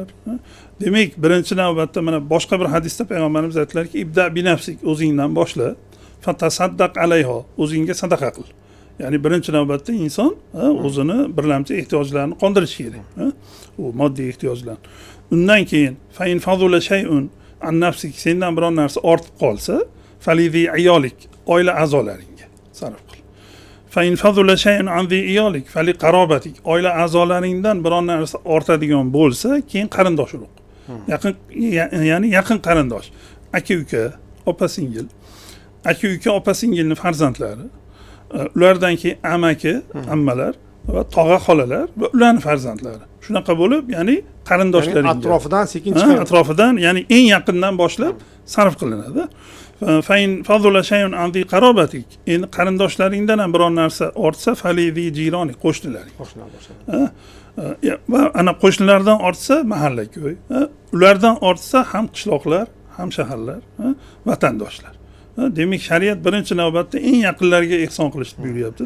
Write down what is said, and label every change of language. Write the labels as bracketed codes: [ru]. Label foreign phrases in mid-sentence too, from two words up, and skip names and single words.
[uz] Demak, birinchi navbatda mana boshqa bir hadisda payg'ambarimiz aytdilarki, [ar] ابدأ بنفسك, [uz] o'zingdan boshla, [ar] فتصدق عليها, [uz] o'zingga sadaqa qil. Ya'ni birinchi navbatda inson o'zini birlamchi ehtiyojlarini qondirishi kerak. U moddiy ehtiyojlar. Undan keyin [ar] فإن فضل شيء عن نفسك, [uz] sendan biron narsa ortib qolsa, [ar] فلذي عيالك, [uz] oila a'zolaringga sarf qil. [ar] فإن فضل شيء عن ذي عيالك فلذي قرابتك, [uz] oila a'zolaringdan biron narsa ortadigan bo'lsa, keyin qarindosh urug'. Yaqin, ya'ni yaqin qarindosh, aka-uka, opa-singil, aka-uka, opa-singilning farzandlari, ulardan keyin amaki, ammalar va tog'a-xolalar va ularning farzandlari. Shunaqa bo'lib, ya'ni qarindoshlaringa, atrofidan sekin chiqadi. Atrofidan, ya'ni eng yaqindan boshlab sarf qilinadi. [ar] فإن فضل شيء عن ذي قرابتك, [uz] endi qarindoshlaringdan ham biron narsa ortsa, [ar] فلذي جيرانك, [uz] qo'shnilaring. Va ana qo'shnilardan ortsa mahalla-ko'y, ulardan ortsa ham qishloqlar, ham shaharlar, vatandoshlar. Demak, shariat birinchi navbatda eng yaqinlarga ehson qilishni buyuryapti-da.